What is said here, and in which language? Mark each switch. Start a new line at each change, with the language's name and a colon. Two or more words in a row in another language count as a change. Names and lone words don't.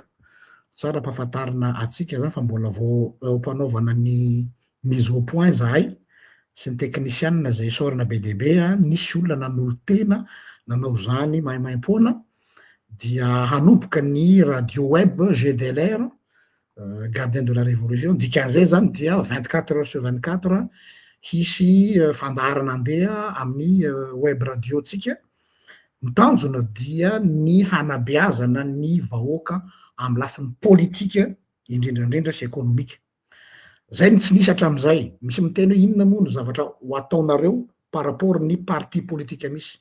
Malagasy: Tsara ampahafantarina atsika zany fa mbola vao ampanaovana ny
French: mise au point
Malagasy: zahay sy ny teknisianina zay isaorana be dia be a, nisy olona nanolo-tena nanao zany mahaimaim-poana dia hanomboka ny
French: radio web
Malagasy: GDLR,
French: gardien de la révolution,
Malagasy: dikan'izay zany dia
French: 24 heures sur 24
Malagasy: hisy fandaharana andeha amin'ny
French: web radio
Malagasy: tsika. Ny tanjona dia ny hanabeazana ny vahoaka amin'ny lafiny politika indrindrandrindra sy ekonomika. Zay ny tsy nisy hatramin'izay, misy miteny hoe inona moa ny zavatra ho ataonareo
French: par rapport
Malagasy: ny parti politika misy.